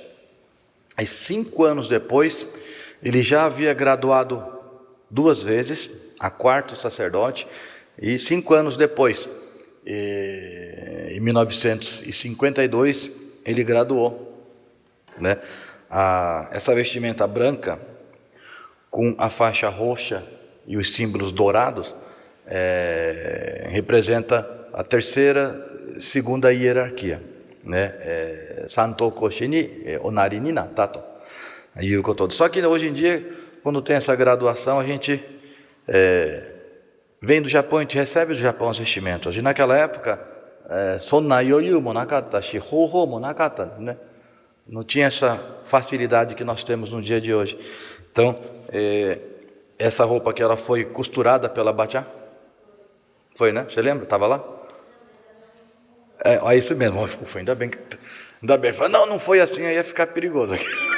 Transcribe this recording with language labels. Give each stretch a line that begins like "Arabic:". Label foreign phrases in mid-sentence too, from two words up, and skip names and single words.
Portuguese: Aí 5 anos depois, ele já havia graduado 2 vezes, a quarto sacerdote, e 5 anos depois, em 1952, ele graduou, né? Essa vestimenta branca, com a faixa roxa e os símbolos dourados, representa a segunda hierarquia, né?
Japanese: Santo Koshi におなりになったということで.
Portuguese: Só que hoje em dia, quando tem essa graduação, a gente vem do Japão, a gente recebe do Japão os vestimentos. E naquela época,
Japanese: そんな余裕もなかったし方法もなかった,
Portuguese: né? Não tinha essa facilidade que nós temos no dia de hoje. Então, essa roupa que ela foi costurada pela Bachan, foi, né? Você lembra? Estava lá? É isso mesmo. Ufa, ainda bem. Não foi assim, aí ia ficar perigoso aqui.